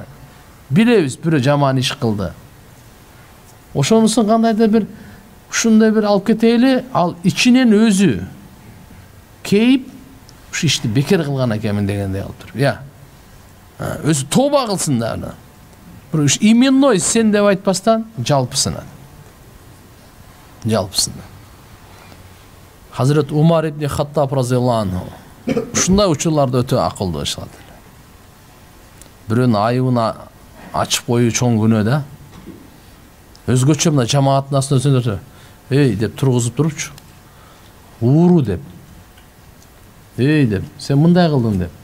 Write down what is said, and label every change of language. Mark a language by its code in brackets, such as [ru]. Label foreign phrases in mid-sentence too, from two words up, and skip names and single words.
[ky] Билебиз, бирөө жаман иш кылды. Ошонусун кандайдыр бир ушундай бир алып кетели, ал ичинен өзү кейип, ушу ишти бекер кылган экенмин дегендей алып туруп. Өзү тоба кылсын да аны. Бир именной сен деп айтпастан жалпысынан. Жалпысынан. [ar] حضرة عمر بن الخطاب رضي الله عنه. [ky] Ушундай учурларда өтө акылдуу ишалат. Бирөөнүн айыбын ачып коюу чоң күнөө да. Өзгөчө мына жамааттын астына өтөндөрсө, эй деп тургузуп турупчу. Ууру деп. Эй деп, сен мындай кылдың деп.